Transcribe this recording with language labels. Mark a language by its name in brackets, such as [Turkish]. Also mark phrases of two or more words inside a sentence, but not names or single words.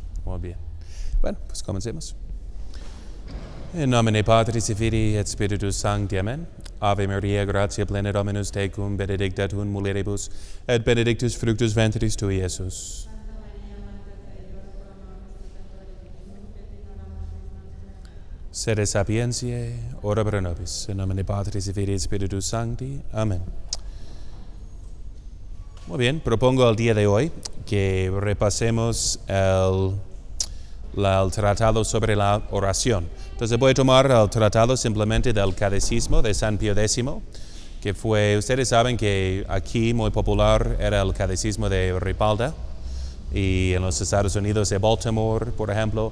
[Spanish] Muy bien. Bueno, pues comencemos. [Latin] In nomine Patris et Filii et Spiritus Sancti. Amen. Ave Maria, gratia plena Dominus tecum, benedicta tu in mulieribus, et benedictus fructus ventris tui, Iesus. Sede sapientiae, ora pro nobis. In nomine Patris et Filii et Spiritus Sancti. [Spanish] Amén. Muy bien, propongo el día de hoy que repasemos el tratado sobre la oración. Entonces voy a tomar el tratado simplemente del Catecismo de San Pío X, que fue, ustedes saben que aquí muy popular era el Catecismo de Ripalda, y en los Estados Unidos de Baltimore, por ejemplo.